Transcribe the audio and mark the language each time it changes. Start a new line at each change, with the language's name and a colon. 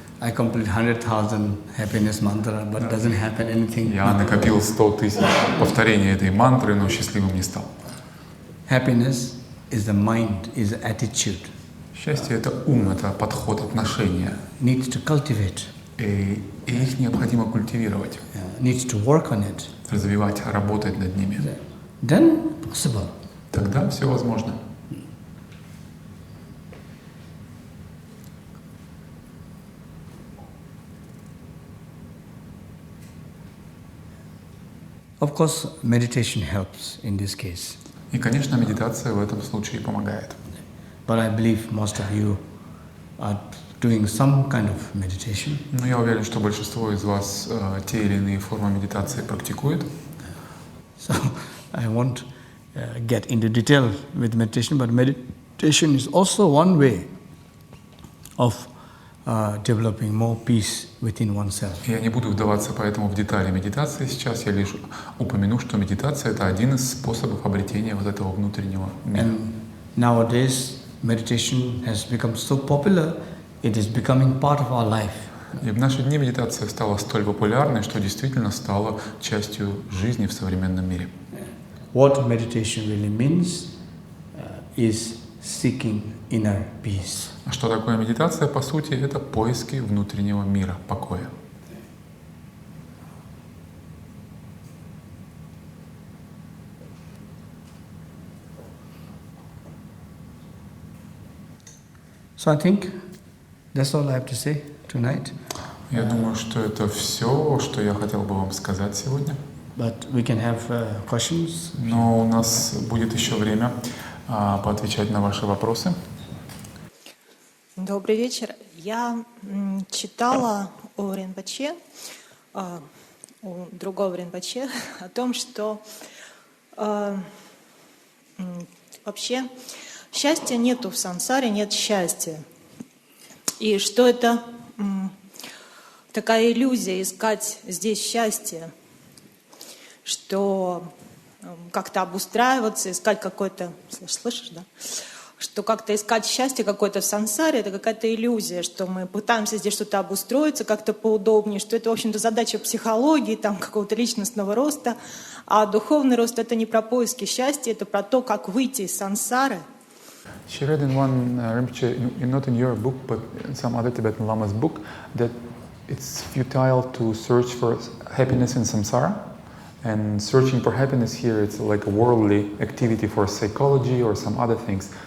English: I complete 100,000 happiness mantra, but doesn't happen anything.
Russian: Я накопил 100 тысяч повторений этой мантры, но счастливым не стал.
English: Happiness is the mind, is the attitude.
Russian: Счастье — это ум, это подход, отношения.
English: Needs to cultivate.
Russian: И их необходимо культивировать.
English: Needs to work on it.
Russian: Развивать, работать над ними.
English: Then possible.
Russian: Тогда все возможно.
English: Of course, meditation helps in this case.
Russian: И, конечно, медитация в этом случае помогает.
English: But I believe most of you are doing some kind of meditation.
Russian: Но я уверен, что большинство из вас те или иные формы медитации практикует.
English: So I won't get into detail with meditation, but meditation is also one way of developing more peace within oneself.
Russian: Я не буду вдаваться поэтому в детали медитации сейчас, я лишь упомяну, что медитация — это один из способов обретения вот этого внутреннего мира.
English: And nowadays meditation has become so popular, it is becoming part of our life.
Russian: И в наши дни медитация стала столь популярной, что действительно стала частью жизни в современном мире.
English: What meditation really means is seeking inner peace.
Russian: А что такое медитация? По сути, это поиски внутреннего мира, покоя.
English: So I think that's all I have to say tonight.
Russian: Я думаю, что это все, что я хотел бы вам сказать сегодня.
English: But we can have questions.
Russian: Но у нас будет еще время поотвечать на ваши вопросы. Добрый вечер. Я читала у Ринпоче, у другого Ринпоче, о том, что вообще счастья нету в сансаре, нет счастья. И что это такая иллюзия искать здесь счастье, что как-то обустраиваться, искать какое-то... Слышишь, да? Что как-то искать счастье какое-то в сансаре — это какая-то иллюзия, что мы пытаемся здесь что-то обустроиться как-то поудобнее, что это, в общем-то, задача психологии, там, какого-то личностного роста, а духовный рост — это не про поиски счастья, это про то, как выйти из сансары.
English: She read in one Rinpoche, not in your book, but in some other Tibetan Lama's book, that it's futile to search for happiness in samsara. And searching for happiness here, it's like a worldly activity for psychology or some other things.